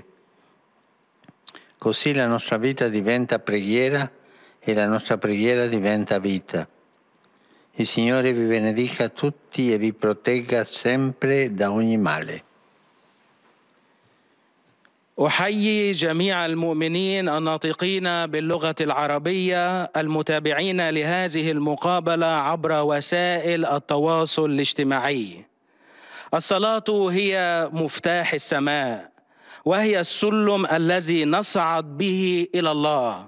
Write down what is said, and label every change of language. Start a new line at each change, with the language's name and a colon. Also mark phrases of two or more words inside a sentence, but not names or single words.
Italian: Così la nostra vita diventa preghiera e la nostra preghiera diventa vita. Il Signore vi benedica tutti e vi protegga sempre da ogni male.
Arabic: أحيي جميع المؤمنين الناطقين باللغة العربية المتابعين لهذه المقابلة عبر وسائل التواصل الاجتماعي. الصلاة هي مفتاح السماء، وهي السلم الذي نصعد به إلى الله.